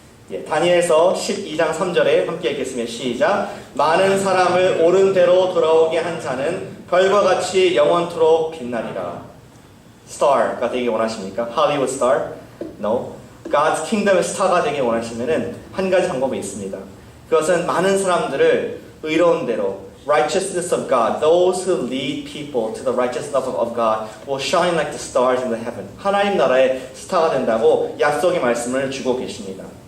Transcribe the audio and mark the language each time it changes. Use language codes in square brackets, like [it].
[ko] 예, 다니엘서 12장 3절에 함께 읽겠습니다. 시작. 많은 사람을 옳은 대로 돌아오게 한 자는 별과 같이 영원토록 빛나리라. star가 되기 원하십니까? [en] Hollywood star? No. [ko] God's kingdom의 스타가 되기 원하시면은 한 가지 방법이 있습니다. 그것은 많은 사람들을 의로운 대로 [en] righteousness of God, those who lead people to the righteousness of God will shine like the stars in the heaven. [ko] 하나님 나라의 스타가 된다고 약속의 말씀을 주고 계십니다.